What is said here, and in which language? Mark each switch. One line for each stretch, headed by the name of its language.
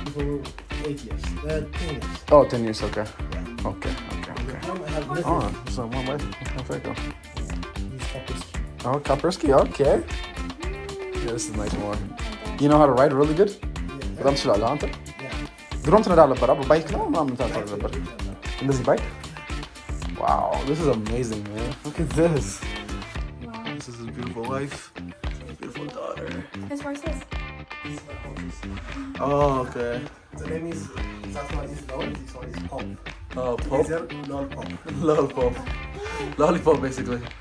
English: For 8 years. 10 years. Oh, 10 years, okay. Okay. I have nothing. Oh, so one wife. Perfect. This Kaspersky. Oh, Kaspersky, okay. Yeah, this is a nice one. You know how to ride really good?
Amharic: በጣም ትችላለህ አንተ? ድሮም ትነዳ ነበር አይደል? ባይክ ነው ምናምን ታደርግ ነበር። እንደዚህ ባይክ?
English: Wow, this is amazing, man. Look at this. Wow. This is a beautiful wife. Beautiful daughter. His horses. Oh, okay. The name is, that one is Lol, this one is Pop. Oh, Pop? These are Lollipop. Lollipop. Lollipop, basically.